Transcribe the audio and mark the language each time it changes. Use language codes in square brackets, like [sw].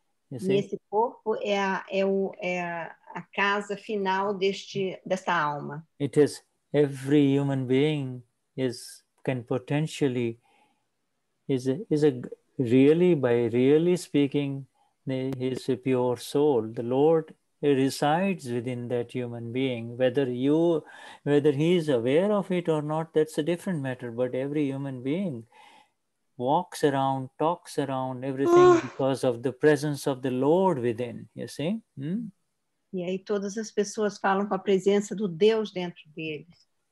[pt] E esse corpo é a casa final desta alma. [en] It is, every human being can potentially really, by really speaking, he is a pure soul. The Lord resides within that human being. Whether he is aware of it or not, that's a different matter. But every human being walks around, talks around, everything because of the presence of the Lord within, you see? [pt] E aí todas as pessoas falam com a presença do Deus dentro deles.